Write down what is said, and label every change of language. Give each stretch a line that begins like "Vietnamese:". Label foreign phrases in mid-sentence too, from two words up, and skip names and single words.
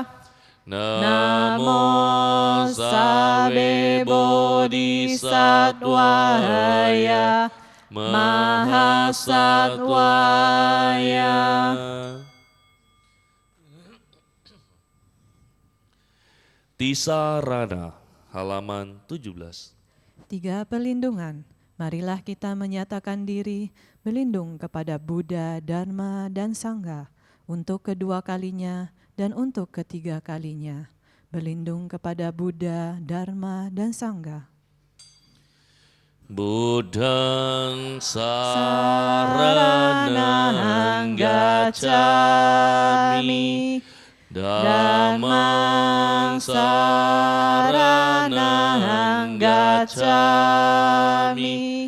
Pali: Namo Sawe Bodhisattvaya Mahasattvaya.
Indonesian: Tisarana, halaman 17. 3 pelindungan. Marilah kita menyatakan diri berlindung kepada Buddha, Dharma, dan Sangha untuk kedua kalinya dan untuk ketiga kalinya. Berlindung kepada Buddha, Dharma, dan Sangha.
Pali: Buddhang saranang gacchami. Dhammang saranang gacchami.